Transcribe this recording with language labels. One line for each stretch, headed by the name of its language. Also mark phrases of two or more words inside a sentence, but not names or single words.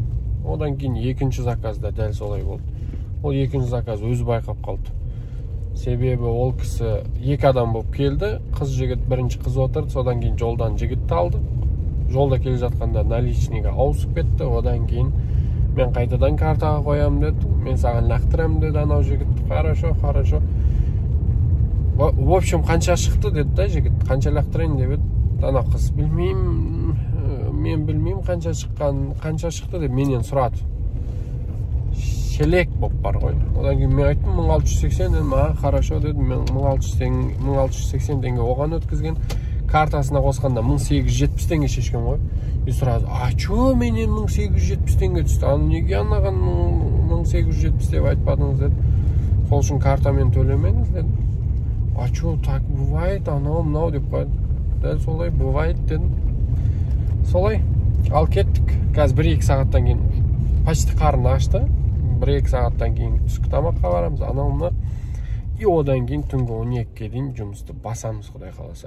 Kazakh: Одан кейін екінші заказда дәл солай болды. Ол екінші заказ өзі байқап қалды. Себебі ол кісі 2 адам болып келді. Қыз жігіт, бірінші қыз отырды, содан кейін жолдан жігітті алды. Жолда келе жатқанда наличныйға ауысып кетті. Одан кейін мен қайтадан картаға қоямын деді. Мен саған лақтырамын деді анау жігіт.
Russian: Хорошо. В общем,
Kazakh: қанша шықты деді да жігіт. Қанша лақтырайын деп еді. Ана қыз мен білмеймін қанша шықты деп менен сұрады. Шелек болып бар ғой. Одан кейін мен айттым 1680 дедім. Хорошо дедім. Мен 1680 теңге оған өткізген. Картасына қосқанда 1870 теңге шешкен ғой.
Russian: И сразу, чё
Kazakh: менен 1870 теңге түсті? Неге анаған 1870 деп айтпадыңыз деді. Сол үшін картамен төлемеңіз деді.
Russian: Чё так бывает,
Kazakh: анау деп қойды. Дәл солай бывает дедім. Солай. Ал кеттік. Қазір 1-2 сағаттан кейін почти қарын ашты. 1-2 сағаттан кейін түскі тамаққа барамыз. Анауына И одан кейін түнгі 12-ге дейін жұмысты басамыз, Құдай қаласа.